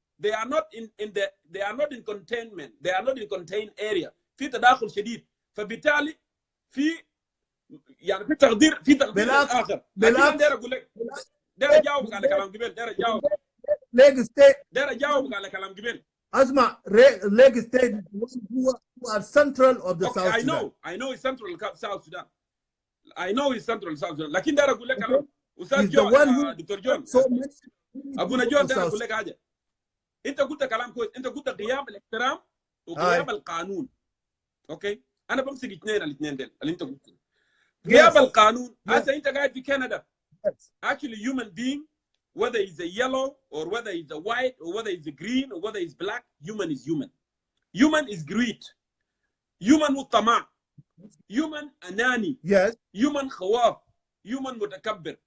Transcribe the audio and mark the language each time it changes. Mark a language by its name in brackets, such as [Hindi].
[English] They are not they are not in containment. They are not in contained area. [Arabic] في تداخل شديد. فبالتالي يعني في تقدير الآخر. لكن داير أقول لك داير أجاوبك على كلام قبل. داير أجاوبك على كلام قبل. [English] أسمع Lake State who are central of the South Sudan. I know it's central South Sudan. I know it's central South Sudan. [Arabic] لكن داير أقول لك كلام. أستاذ جون دكتور جون. أبونا جون داير أقول لك حاجة. أنت قلت كلام كويس. أنت قلت غياب الاحترام وغياب القانون. أوكي. أنا بمسك الاثنين ديل اللي أنت قلته. غياب القانون. هسه أنت قاعد في كندا. [English] Actually, human being, whether he's a yellow or whether he's a white or whether he's a green or whether he's black, human is human. Human is greed. Human مطمع. Human anani. Yes. Human khawaf. Human mutakabbir.